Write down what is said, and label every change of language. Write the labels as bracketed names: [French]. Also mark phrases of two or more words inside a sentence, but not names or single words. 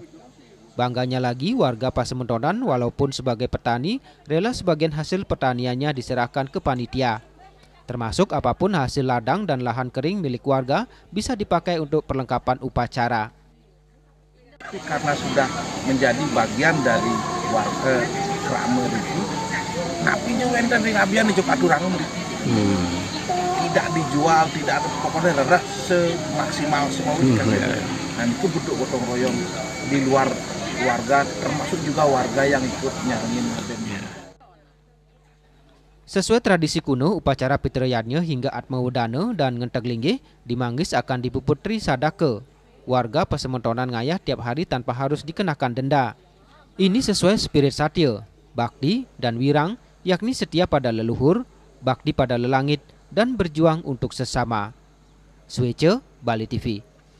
[Indonesian] Bangganya lagi warga Pasemetonan walaupun sebagai petani rela sebagian hasil pertaniannya diserahkan ke panitia. Termasuk apapun hasil ladang dan lahan kering milik warga bisa dipakai untuk perlengkapan upacara. Karena sudah menjadi bagian dari warga krama itu, [Balinese] napinya wenten ring abian dijuk aturang [Indonesian] tidak dijual, tidak ada pokoknya lerah semaksimal semua kan. Dan itu bentuk gotong royong di luar warga, termasuk juga warga yang ikut nyarengin abennya. Sesuai tradisi kuno, upacara Pitrayadnya hingga Atma Wedana dan Ngenteg Linggih di Manggis akan dipuputri sadake. Warga Pasemetonan ngayah tiap hari tanpa harus dikenakan denda. Ini sesuai spirit satya, bakti dan wirang, yakni setia pada leluhur, bakti pada lelangit, dan berjuang untuk sesama. Swece, Bali TV.